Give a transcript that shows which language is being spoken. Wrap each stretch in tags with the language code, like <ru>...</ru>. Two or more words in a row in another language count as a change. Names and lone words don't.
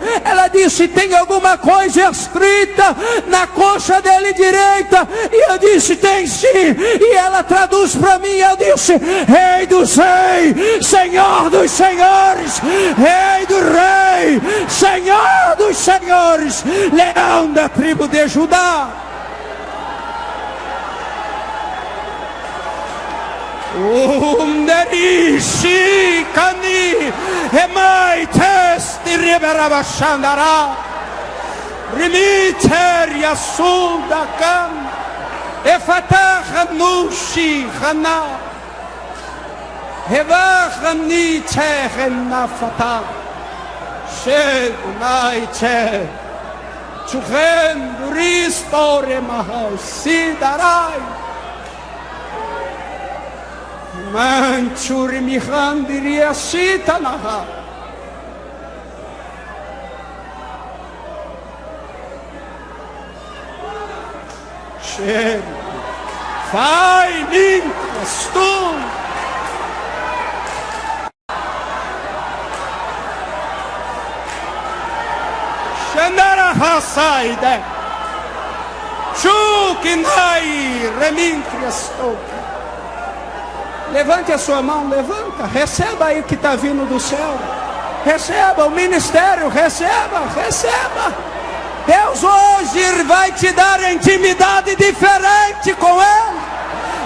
<pt>Ela disse: tem alguma coisa escrita na coxa dele direita? E eu disse: tem sim. E ela traduz para mim. Eu disse: Rei dos reis, Senhor dos senhores, Rei do rei, Senhor dos senhores, Leão da tribo de Judá. Umderishi kani hemai testi riberabashandara rimiter yasuda kan efatah nushi khana hevachni chehna fata shed nai che chuchen ristore mahasidarai Manchuri mihandiria sitanaha. Cheiro. Vai, limpas tu. Xandara hasaide. Chukinai remintrias toca. Levante a sua mão, levanta, receba aí o que está vindo do céu. Receba o ministério, receba. Deus hoje vai te dar intimidade diferente com Ele.</pt>